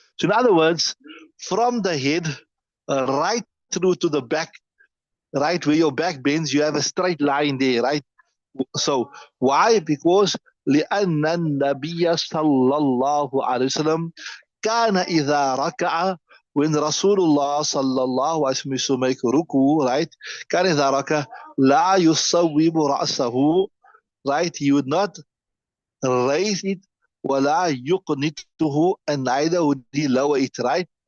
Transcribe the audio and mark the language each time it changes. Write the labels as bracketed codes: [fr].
[en] So in other words, from the head right through to the back, right where your back bends, you have a straight line there, right? So why? Because [ar] لأن النبي صلى الله عليه وسلم كان إذا ركع, [en] when Rasulullah sallallahu alaihi wasallam used to make ruku, right? [ar] كان إذا ركع لا يصوب رأسه, right? [en] He would not raise it, [ar] ولا يقنته, [en] and neither would he lower it, right?